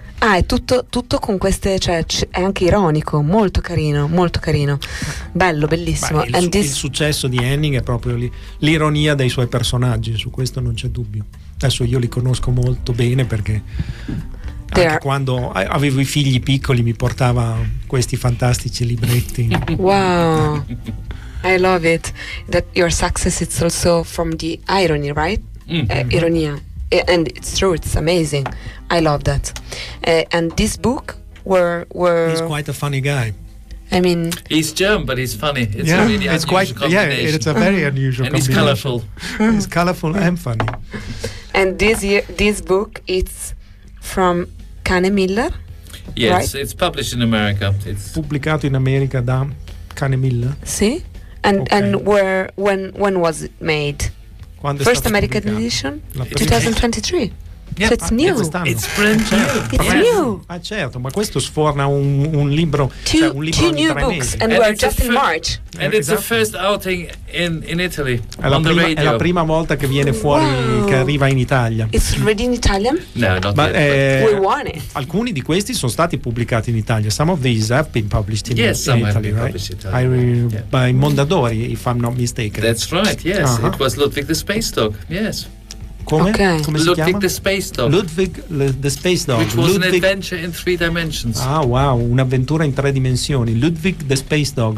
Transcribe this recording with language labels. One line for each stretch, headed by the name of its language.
Italian: Ah, è tutto con queste, cioè è anche ironico, molto carino, molto carino. Bello, bellissimo. Beh, il successo di Henning è proprio l'ironia dei suoi personaggi, su questo non c'è dubbio. Adesso io li conosco molto bene perché anche quando avevo i figli piccoli mi portava questi fantastici libretti.
English: Wow, I love it that your success is also from the irony, right? Ironia, and it's true, it's amazing, I love that. And this book were he's quite a funny guy. I mean, he's German, but he's funny. It's yeah, a really it's unusual quite, combination. Yeah, it's a very unusual and combination. And he's colorful. He's colorful and funny. And this book, it's from Kane Miller. Yes, right? It's published in America. It's
Italian: pubblicato in America da Kane Miller. Sì.
English: And okay. And when was it made?
Italian: Quando
English: first
Italian: è
English: American
Italian: pubblicato?
English: Edition. 2023. Yeah, so it's new. It's brand new. It's new.
Italian: Ah, certo, ma questo sforna un libro.
English: Two new books, and we're just in March. And it's the first outing in Italy.
Italian: È la prima volta che viene fuori, che arriva in Italia.
English: It's already in Italian? No, not yet. We want it.
Italian: Alcuni di questi sono stati pubblicati in Italia.
English: Some of these have been published in Italy, right? By Mondadori, if I'm not mistaken. That's right. Yes, uh-huh. It was Ludwig the Space Dog. Yes.
Italian: Come? Okay. Come si Ludwig chiama?
English: The Space Dog. Ludwig the Space Dog. Which was Ludwig... an adventure in three dimensions.
Italian: Ah, wow, un'avventura in tre dimensioni. Ludwig the Space Dog.